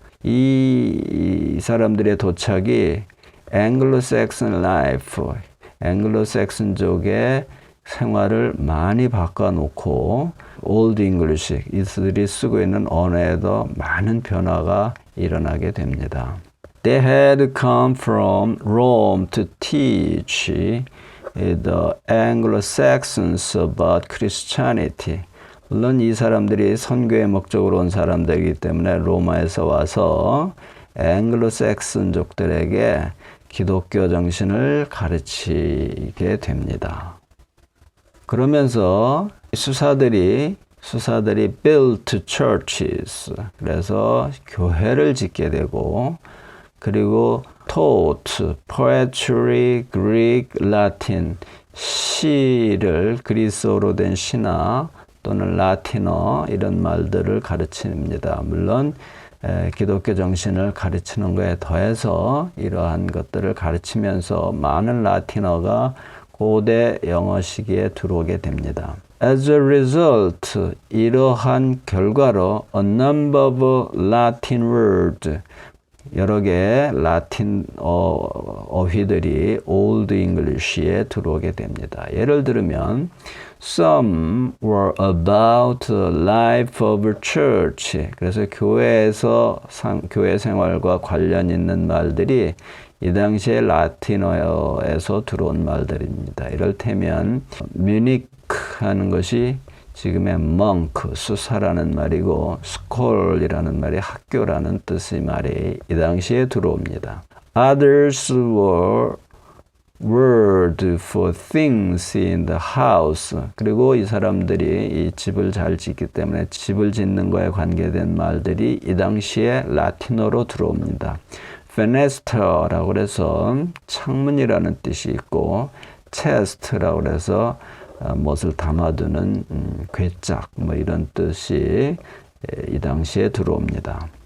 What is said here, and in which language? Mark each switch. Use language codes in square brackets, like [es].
[ko] 이 사람들의 도착이 앵글로색슨 라이프, 앵글로색슨족의 생활을 많이 바꿔놓고 올드 잉글리시, 이들이 쓰고 있는 언어에도 많은 변화가 일어나게 됩니다. [en] They had come from Rome to teach the Anglo-Saxons about Christianity. [ko] 물론 이 사람들이 선교의 목적으로 온 사람들이기 때문에 로마에서 와서 앵글로색슨족들에게 기독교 정신을 가르치게 됩니다. 그러면서 수사들이 [en] built churches, [ko] 그래서 교회를 짓게 되고, 그리고 [en] taught poetry, Greek, Latin, [ko] 시를 그리스어로 된 시나 또는 라틴어 이런 말들을 가르칩니다. 물론 기독교 정신을 가르치는 것에 더해서 이러한 것들을 가르치면서 많은 라틴어가 고대 영어 시기에 들어오게 됩니다. [en] As a result, [ko] 이러한 결과로 [en] a number of Latin words, [ko] 여러 개의 라틴 어휘들이 Old English에 들어오게 됩니다. 예를 들면 [en] Some were about the life of a church. [ko] 그래서 교회 생활과 관련 있는 말들이 이 당시에 라틴어에서 들어온 말들입니다. 이를테면 뮤닉 하는 것이 지금의 monk, 수사라는 말이고 school이라는 말이 학교라는 뜻의 말이 이 당시에 들어옵니다. [en] Others were word for things in the house. [ko] 그리고 이 사람들이 이 집을 잘 짓기 때문에 집을 짓는 거에 관계된 말들이 이 당시에 라틴어로 들어옵니다. fenestra라고 해서 창문이라는 뜻이 있고 chest라고 해서 무엇을 담아두는 괴짝 뭐 이런 뜻이 이 당시에 들어옵니다.